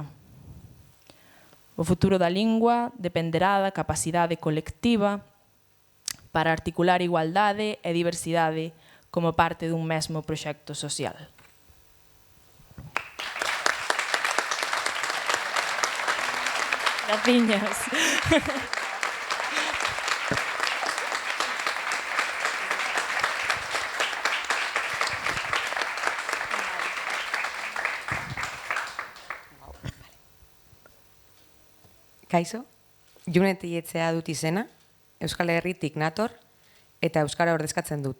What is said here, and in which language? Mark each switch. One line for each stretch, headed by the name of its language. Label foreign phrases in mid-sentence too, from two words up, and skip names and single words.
Galician: O futuro da lingua dependerá da capacidade colectiva para articular igualdade e diversidade como parte dun mesmo proxecto social. Graciñas.
Basque: Kaixo, June Tilletzea dut izena, Euskal Herritik nator eta euskara ordezkatzen dut.